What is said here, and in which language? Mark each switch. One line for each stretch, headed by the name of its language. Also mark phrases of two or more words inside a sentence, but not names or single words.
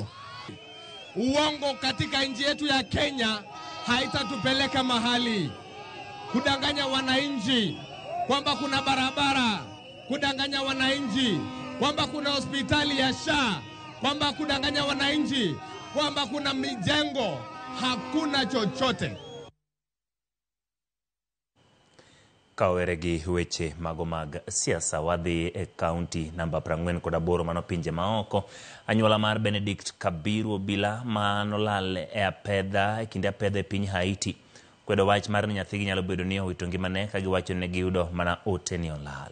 Swahili: Uongo katika nchi yetu ya Kenya haitatupeleka mahali. Kudanganya wananchi kwamba kuna barabara, kudanganya wananchi kwamba kuna hospitali ya SHA, kwamba kudanganya wananchi kwamba kuna mijengo, hakuna chochote.
Luo (Kenya and Tanzania): Kawere gi weche mago mag siasa wadhi e kaunti namba 48 mano pinje maoko. Anyuola mar Benedict Kabiru Obila manolal e apedha e kinde apedha e piny Haiti kwedo wach mar ni nyathigi nyalo bedo ni owito ngimane ka giwacho ne giyudo mana ote ni olal.